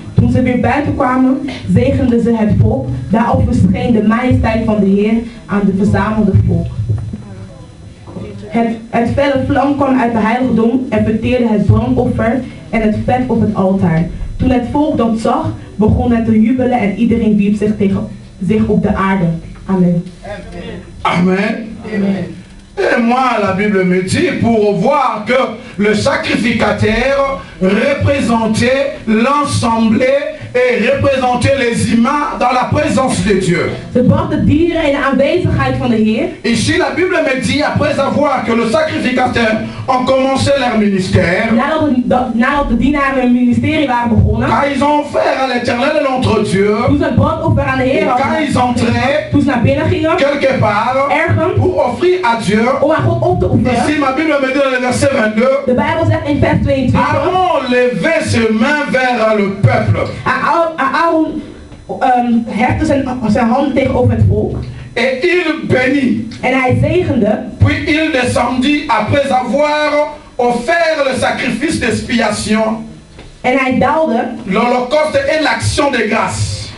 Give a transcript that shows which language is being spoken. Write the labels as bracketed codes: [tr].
[nl] Toen ze weer buiten kwamen, zegenden ze het volk. Daarop verscheen de majesteit van de Heer aan de verzamelde volk. Het felle vlam kwam uit de heiligdom en verteerde het brandoffer en het vet op het altaar. Toen het volk dat zag, begon het te jubelen en iedereen wierp zich op de aarde. Amen. Amen. Amen. [fr] Et moi, la Bible me dit, pour voir que le sacrificateur représentait l'ensemble et représenter les humains dans la présence de Dieu. [nl] Ze bracht de dieren in de aanwezigheid van de Heer. [fr] Ici la Bible me dit, après avoir que le sacrificateur ont commencé leur ministère, [nl] nadat de dienaren hun ministerie waren begonnen, [fr] quand ils ont offert à l'Éternel et notre Dieu, [nl] toen ze het brandoffer aan de Heer hadden, [fr] quand ils entraient [nl] toen ze naar binnen gingen, [fr] quelque part, [nl] ergens, [fr] pour offrir à Dieu, [nl] om aan God op te offeren. [fr] Ici ma Bible me dit dans le verset 22, [nl] de Bijbel zegt in vers 22, [fr] Aaron levait ses mains vers le peuple. [nl] Aaron hefte zijn handen tegenover het volk. [fr] Et il bénit. [nl] En hij zegende. [fr] Puis il descendit après avoir offert le sacrifice d'expiation. [nl] En hij daalde. [fr] L'holocauste et l'action de grâce.